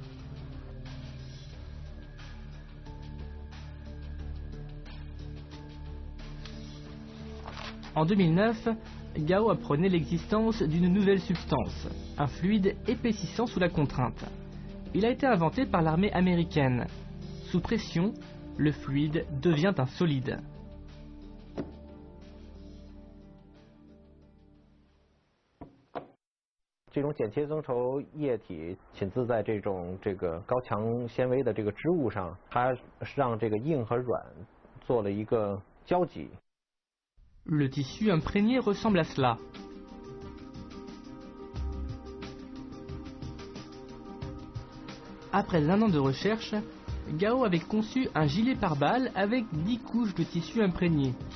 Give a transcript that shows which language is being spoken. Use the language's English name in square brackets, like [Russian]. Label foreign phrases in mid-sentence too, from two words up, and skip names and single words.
[French] En 2009, Gao apprenait l'existence d'une nouvelle substance, un fluide épaississant sous la contrainte. Il a été inventé par l'armée américaine. Sous pression, le fluide devient un solide. [Chinese] Ce 种剪切增稠液体浸渍在这个高强纤维的这个织物上，它让这个硬和软做了一个交集。 [French] Le tissu imprégné ressemble à cela. Après un an de recherche, Gao avait conçu un gilet pare-balles avec 10 couches de tissu imprégné.